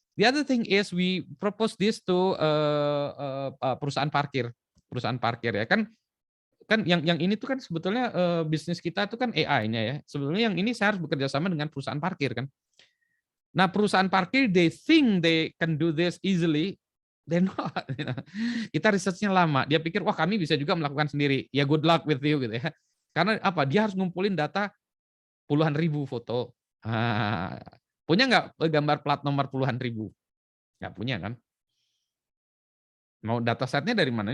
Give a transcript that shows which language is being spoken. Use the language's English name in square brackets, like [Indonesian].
[English] The other thing is we propose this to [Indonesian] perusahaan parkir ya kan yang ini tuh kan sebetulnya bisnis kita tuh kan AI-nya ya. Sebetulnya yang ini saya harus bekerja sama dengan perusahaan parkir kan. Nah perusahaan parkir [English] they think they can do this easily. They're not. [Indonesian] Kita researchnya lama. Dia pikir wah kami bisa juga melakukan sendiri. Ya [English] good luck with you [Indonesian] gitu ya. Karena apa? Dia harus ngumpulin data puluhan ribu foto. Punya nggak gambar plat nomor puluhan ribu? Nggak punya kan? Mau datasetnya dari mana?